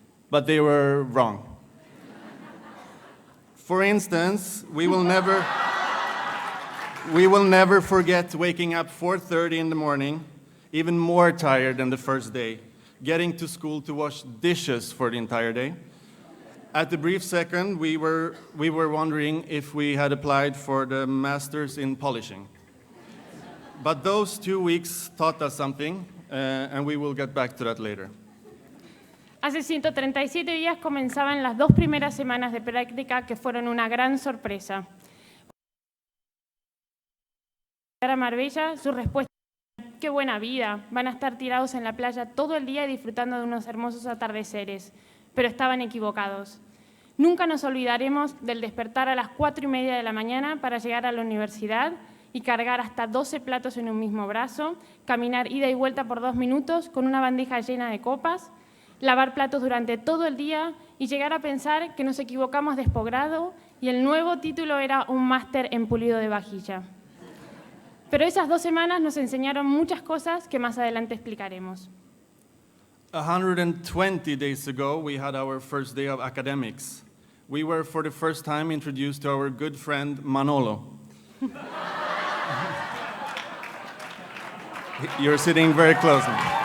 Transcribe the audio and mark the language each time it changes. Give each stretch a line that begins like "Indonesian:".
English: But they were wrong. For instance, we will never forget waking up 4:30 in the morning, even more tired than the first day, getting to school to wash dishes for the entire day. At the brief second, we were wondering if we had applied for the Masters in Polishing. But those 2 weeks taught us something, and we will get back to that later.
Spanish: Hace 137 días comenzaban las 2 primeras semanas de práctica que fueron una gran sorpresa. A Marbella, su respuesta era, ¡qué buena vida! Van a estar tirados en la playa todo el día y disfrutando de unos hermosos atardeceres. Pero estaban equivocados. Nunca nos olvidaremos del despertar a las 4:30 de la mañana para llegar a la universidad y cargar hasta 12 platos en un mismo brazo, caminar ida y vuelta por 2 minutos con una bandeja llena de copas, lavar platos durante todo el día y llegar a pensar que nos equivocamos de posgrado y el nuevo título era un máster en pulido de vajilla. Pero esas 2 semanas nos enseñaron muchas cosas que más adelante explicaremos.
English: 120 days ago, we had our first day of academics. We were for the first time introduced to our good friend Manolo. You're sitting very close now.